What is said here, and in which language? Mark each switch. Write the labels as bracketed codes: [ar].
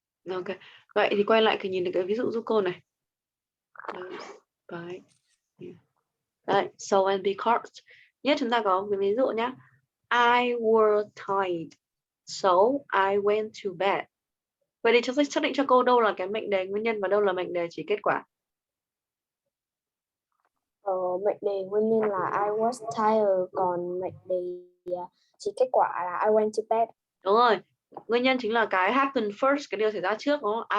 [vi] Ok. Vậy thì quay lại thì nhìn được cái ví dụ giúp cô này. Đấy, so and because. Nhất chúng ta có cái ví dụ nhé. [en] I were tired, so I went to bed. [vi] Vậy thì chúng ta xác định cho cô đâu là cái mệnh đề nguyên nhân và đâu là mệnh đề chỉ kết quả. Mệnh đề nguyên nhân là [en] I was tired, [vi] còn mệnh đề chỉ kết quả là [en] I went to bed. [vi] Đúng rồi. Nguyên nhân chính là cái [en] happen first, [vi] cái điều xảy ra trước, đúng không?